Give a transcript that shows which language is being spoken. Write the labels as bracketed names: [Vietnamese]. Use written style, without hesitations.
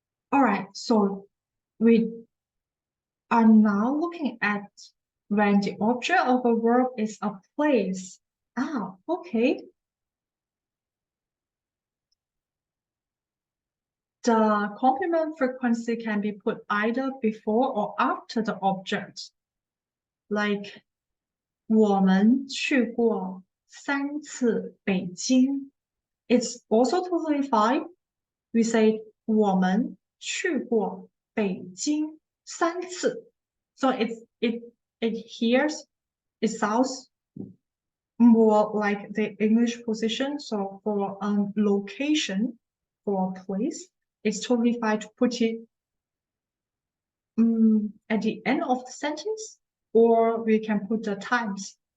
[English] All right, so we are now looking at when the object of a verb is a place. Okay. The complement frequency can be put either before or after the object. [Chinese] Like 我们去过3次北京. [English] It's also totally fine. We say [Chinese] 我们去过北京3次. [English] So it sounds more like the English position. So for a location, for a place, it's totally fine to put it at the end of the sentence, or we can put the times.